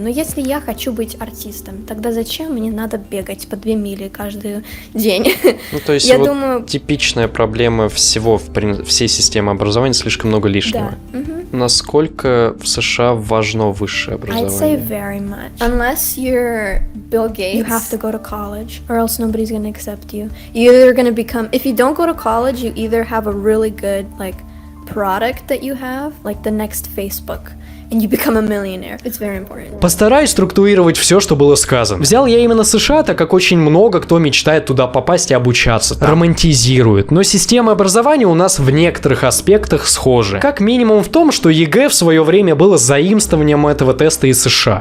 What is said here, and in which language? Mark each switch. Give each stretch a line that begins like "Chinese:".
Russian: Но если я хочу быть артистом, тогда зачем мне надо бегать по 2 мили каждый день? Ну, то есть, я думаю, типичная проблема всей системы образования, слишком много лишнего. Да. Насколько в США важно высшее образование?
English: I'd say very much. Unless you're Bill Gates, you have to go to college, or else nobody's gonna accept you. You're either gonna become, if you don't go to college, you either have a really good, like, product that you have, like the next Facebook. And you become a millionaire. It's very important.
Russian: Постараюсь структурировать все, что было сказано. Взял я именно США, так как очень много кто мечтает туда попасть и обучаться. Романтизирует. Но система образования у нас в некоторых аспектах схожа. Как минимум в том, что ЕГЭ в свое время было заимствованием этого теста из США.